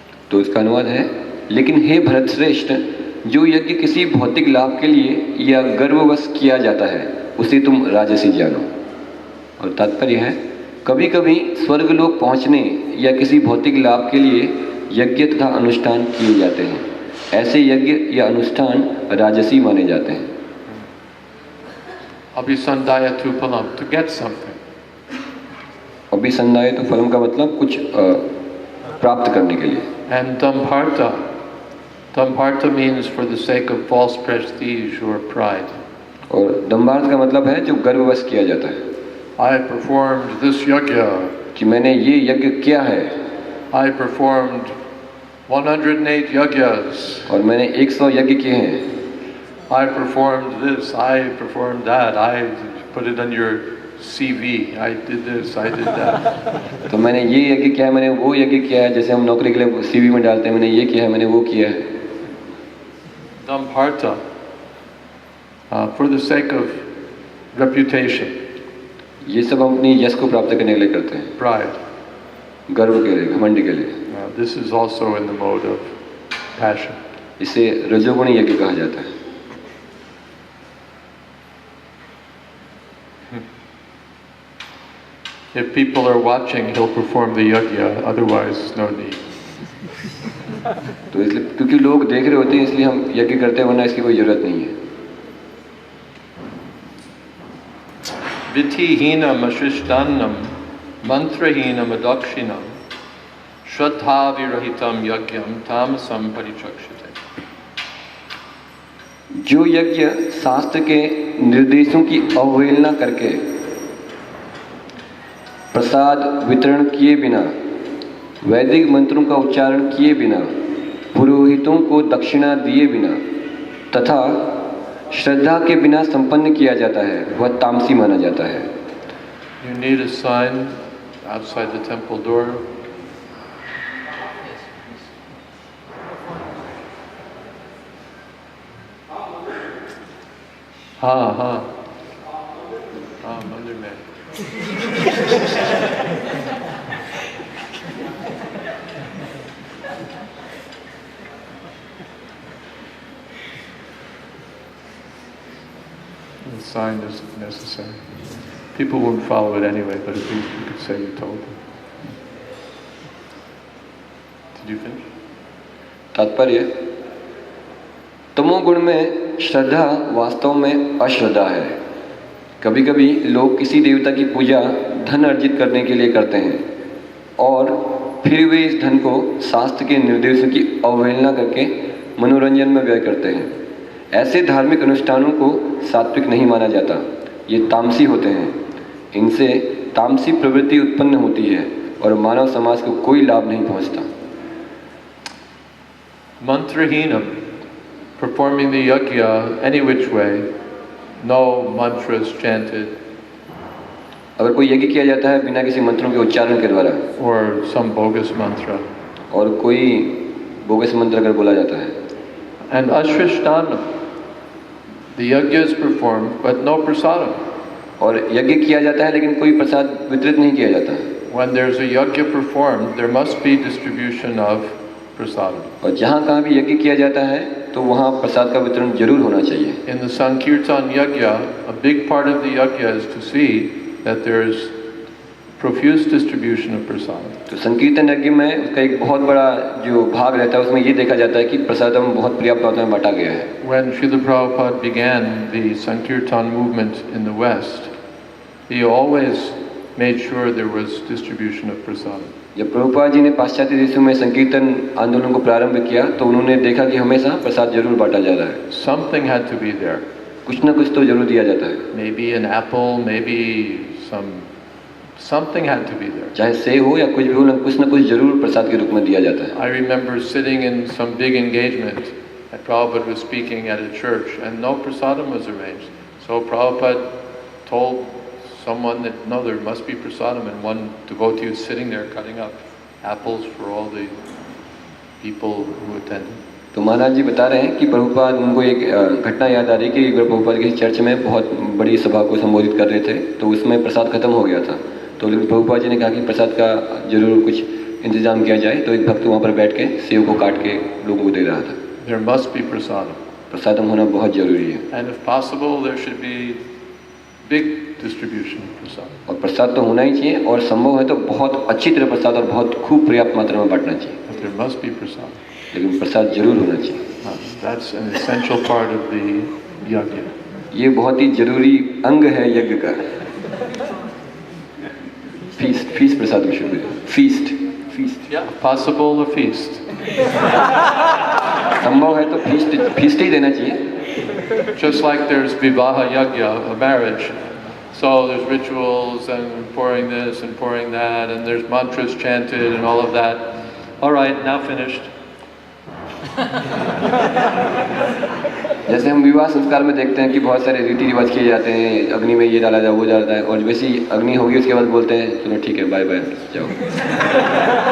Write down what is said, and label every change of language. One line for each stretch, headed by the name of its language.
Hindi: तो इसका अनुवाद है, लेकिन हे भरत श्रेष्ठ, जो यज्ञ किसी भौतिक लाभ के लिए या गर्ववश किया जाता है उसे तुम राजसी जानो. और तात्पर्य है, कभी कभी स्वर्गलोक पहुँचने या किसी भौतिक लाभ के लिए यज्ञ तथा अनुष्ठान किए जाते हैं. ऐसे यज्ञ या अनुष्ठान राजसी माने जाते हैं.
Sanskrit: Abhisandhaya tu palam,
English: to get something.
Hindi: अभिसंधाय तो फलम का मतलब कुछ प्राप्त करने के लिए.
English: And dambharta. Dambharta means for the sake of false prestige or pride.
Hindi: और दम्भार्थ का मतलब है जो गर्ववश किया जाता है.
English: I performed this yajna.
Hindi: कि मैंने ये यज्ञ किया है.
English: I performed 108 yajnas.
Hindi: और मैंने 100 यज्ञ किए हैं.
English: I performed this, I performed that, I put it on your CV, I did this, I did that.
Hindi: तो मैंने ये यज्ञ किया है, मैंने वो यज्ञ किया है, जैसे हम नौकरी के लिए CV में डालते हैं, मैंने ये किया है, मैंने वो किया है.
English: Dambharta, for the sake of reputation.
Hindi: ये सब हम अपनी यश को प्राप्त करने के लिए करते हैं.
English: Pride.
Hindi: गर्व के लिए, घमंड के लिए.
English: This is also in the mode of passion.
Hindi: इसे रजोगुणी यज्ञ कहा जाता है.
English: If people are watching, he'll perform the yajna, otherwise no need.
Hindi: तो इसलिए क्योंकि लोग देख रहे होते हैं इसलिए हम यज्ञ करते हैं, वरना इसकी कोई जरूरत नहीं है.
Sanskrit: Vitihinam ashishtanam mantrahinam adakshinam shraddha virahitam yagyam tamasam parichakshite.
Hindi: जो यज्ञ शास्त्र के निर्देशों की अवहेलना करके प्रसाद वितरण किए बिना, वैदिक मंत्रों का उच्चारण किए बिना, पुरोहितों को दक्षिणा दिए बिना तथा श्रद्धा के बिना संपन्न किया जाता है, वह तामसी माना जाता है.
English: You need a sign outside the temple door.
Hindi: हाँ मंदिर में.
English: The sign isn't necessary. People won't follow it anyway, but at least you could say you told them. Did you finish?
Hindi: तात्पर्य, तमोगुण में श्रद्धा वास्तव में अश्रद्धा है. कभी कभी लोग किसी देवता की पूजा धन अर्जित करने के लिए करते हैं और फिर वे इस धन को शास्त्र के निर्देशों की अवहेलना करके मनोरंजन में व्यय करते हैं। ऐसे धार्मिक अनुष्ठानों को सात्विक नहीं माना जाता, ये तामसी होते हैं। इनसे तामसी प्रवृत्ति उत्पन्न होती है और मानव समाज को कोई लाभ नहीं पहुंचता।
English: Mantrahinam, performing the yajna any which way, no mantras chanted,
Hindi: अगर कोई यज्ञ किया जाता है बिना किसी मंत्रों के उच्चारण के द्वारा,
English: or some bogus mantra,
Hindi: और कोई बोगस मंत्र अगर बोला जाता है,
English: and ashrishtanam, the yajna is performed but no prasadam.
Hindi: और यज्ञ किया जाता है लेकिन कोई प्रसाद वितरित नहीं किया जाता।
English: When there's a yajna performed, there must be distribution of prasadam.
Hindi: और जहाँ कहाँ भी यज्ञ किया जाता है तो वहाँ प्रसाद का वितरण जरूर होना चाहिए।
English: In the Sankirtan yajna, a big part of the yajna is to see that there is profuse distribution of prasadam.
Hindi: तो संकीर्तन यज्ञ में उसका एक बहुत बड़ा जो भाग रहता है उसमें ये देखा जाता है कि प्रसादम बहुत पर्याप्त मात्रा में बांटा गया है।
English: When Srila Prabhupada began the Sankirtan movement in the West, he always made sure there was distribution of prasadam.
Hindi: जब प्रभुपाद जी ने पाश्चात्य देशों में संकीर्तन आंदोलन को प्रारंभ किया तो उन्होंने देखा कि हमेशा प्रसाद जरूर बांटा जा रहा है।
English: Something had to be there.
Hindi: कुछ न कुछ तो जरूर दिया जाता है।
English: Maybe an apple, maybe something had to be there.
Hindi: चाहे सेब हो या कुछ भी हो, कुछ न कुछ जरूर प्रसाद के रूप में दिया जाता है।
English: I remember sitting in some big engagement and Prabhupada was speaking at a church and no prasadam was arranged. So Prabhupada told someone that no, there must be prasadam, and one devotee was sitting there cutting up apples for all the people who attended.
Hindi: तो महाराज जी बता रहे हैं कि प्रभुपाद उनको एक घटना याद आ रही कि एक बार प्रभुपाद किसी चर्च में बहुत बड़ी सभा को संबोधित कर रहे थे तो उसमें प्रसाद खत्म हो गया था। तो प्रभुपाद जी ने कहा कि प्रसाद का जरूर कुछ इंतजाम किया जाए। तो एक भक्त वहाँ पर बैठ के सेब को काट के लोगों को दे रहा था।
English: There must be prasadam.
Hindi: प्रसादम होना बहुत जरूरी है।
English: And if possible, there should be big distribution of prasadam.
Hindi: और प्रसाद तो होना ही चाहिए और संभव है तो बहुत अच्छी तरह प्रसाद और बहुत खूब पर्याप्त मात्रा में बांटना चाहिए।
English: But there must be prasadam.
Hindi: लेकिन प्रसाद जरूर होना चाहिए।
English: That's an essential part of the yajna.
Hindi: ये बहुत ही जरूरी अंग है यज्ञ का। फीस्ट प्रसाद में शुरू feast.
English: Yeah, possible a feast.
Hindi: संभव है तो फीस्ट ही देना चाहिए।
English: Just like there's vivaha yajna, a marriage. So there's rituals and pouring this and pouring that, and there's mantras chanted and all of that. All right, now finished.
Hindi: जैसे हम विवाह संस्कार में देखते हैं कि बहुत सारे रीति रिवाज किए जाते हैं, अग्नि में ये डाला जाए वो डालता है, और वैसे ही अग्नि होगी उसके बाद बोलते हैं चलो ठीक है बाय बाय जाओ।